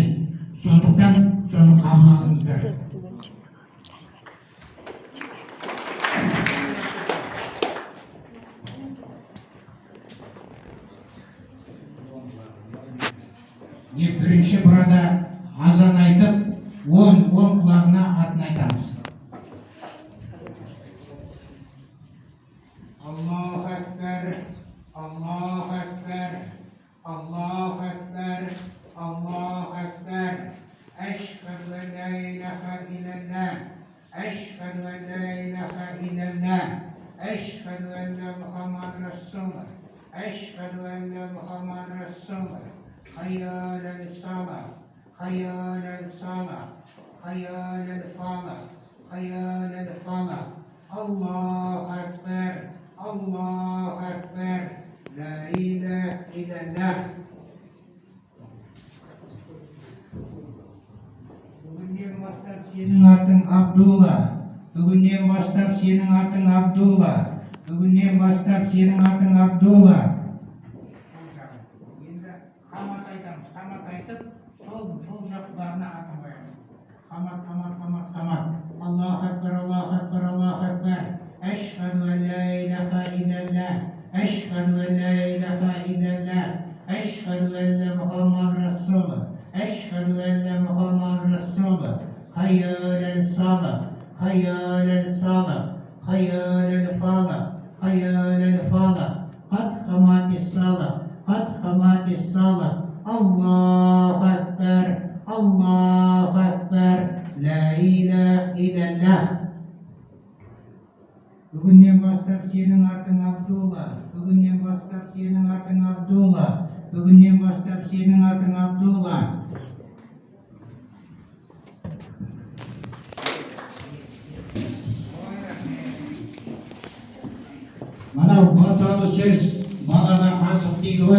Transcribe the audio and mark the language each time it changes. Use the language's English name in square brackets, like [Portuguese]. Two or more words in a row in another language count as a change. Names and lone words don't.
[Kazakh] Сондықтан соны қабыл алыңыздар. Бірінші бұрада азан айтып, он құлағына атын айтамыз. [Arabic] الله أكبر، الله أكبر، الله أكبر، الله أكبر. أشهد أن لا إله إلا الله، أشهد أن لا إله إلا الله، أشهد أن محمدا رسول الله، أشهد أن محمدا رسول الله. حي على الصلاة، حي على الصلاة، حي على الفلاح، حي على الفلاح. الله أكبر، الله أكبر، لا إله إلا الله. [Kazakh] Бүгіннен бастап сенің атың Абдулла, бүгіннен бастап сенің атың Абдулла, бүгіннен бастап сенің атың Абдулла. Қамат айтып, сол жақтарына атын қоямыз. Қамат. [Arabic] الله أكبر، الله أكبر، الله أكبر. أشهد أن لا إله إلا الله، أشهد أن لا إله إلا الله، أشهد أن محمدا رسول الله، أشهد أن محمدا رسول الله. حي على الصلاة، حي على الصلاة، حي على الفلاح، حي على الفلاح. قد قامت الصلاة، قد قامت الصلاة. الله أكبر، الله أكبر، لا إله إلا الله. [Kazakh] Бүгіннен бастап сенің атың Абдулла, бүгіннен бастап сенің атың Абдулла, бүгіннен бастап сенің атың Абдулла. Мынау баталы сөз балаға азық дейді ғой.